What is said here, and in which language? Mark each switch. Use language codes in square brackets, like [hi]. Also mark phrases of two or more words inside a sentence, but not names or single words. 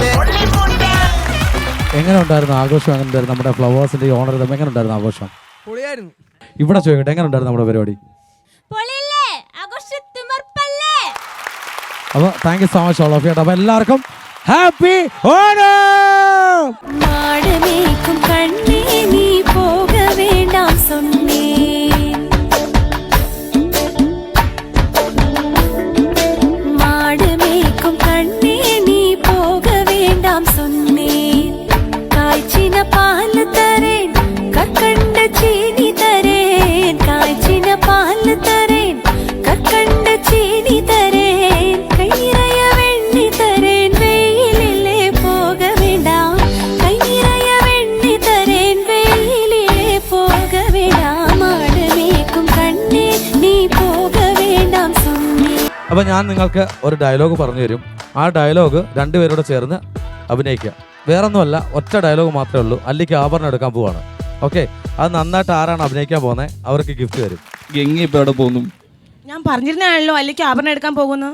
[ml] എങ്ങനെ ഉണ്ടായിരുന്നു ആഘോഷം? എങ്ങനെ ഉണ്ടായിരുന്നു നമ്മുടെ ഫ്ലവേഴ്സിന്റെ ഈ ഓണർ? എങ്ങനെ ഉണ്ടായിരുന്നു ആഘോഷം? പൊളിയായിരുന്നു. ഇവിടെ ചോദിക്കട്ടെ, എങ്ങനെ ഉണ്ടായിരുന്നു നമ്മുടെ പരിപാടി? [en] അപ്പോൾ thank you so much all of you. [ml] അപ്പോൾ എല്ലാവർക്കും ഹാപ്പി ഓണം. [ta] மாடமேக்கும் கண்ணே நீ போக வேண்டாம் சொன்னேன் மாடமேக்கும் கண்ணே நீ போக வேண்டாம் சொன்னேன் காய்ச்சின பால் தரேன் கற்கண்ட சீனி தரேன் காய்ச்சின பால் தரேன் கற்கண்ட சீனி தரேன் கை நிறைய வெண்ணி தரேன் வெயிலிலே போக வேண்டாம் கை நிறைய வெண்ணி தரேன் வெயிலிலே போக வேண்டாம் மாடமேக்கும் கண்ணே நீ போக வேண்டாம் சொன்னேன். [ml] അപ്പോൾ ഞാൻ നിങ്ങൾക്ക് ഒരു ഡയലോഗ് പറഞ്ഞു തരും. ആ ഡയലോഗ് രണ്ടുപേരോട് ചേർന്ന് അഭിനയിക്കുക. വേറൊന്നുമല്ല, ഒറ്റ ഡയലോഗ് മാത്രമേ ഉള്ളൂ. അല്ലിക്ക് ആഭരണം എടുക്കാൻ പോവാണ്. ഓക്കെ, അത് നന്നായിട്ട് ആരാണ് അഭിനയിക്കാൻ പോകുന്നത് അവർക്ക് ഗിഫ്റ്റ് തരും. ഗംഗി ഇപ്പൊ എവിടെ പോകുന്നു? ഞാൻ പറഞ്ഞിരുന്നാണല്ലോ അല്ലെങ്കിൽ ആഭരണം എടുക്കാൻ പോകുന്നു.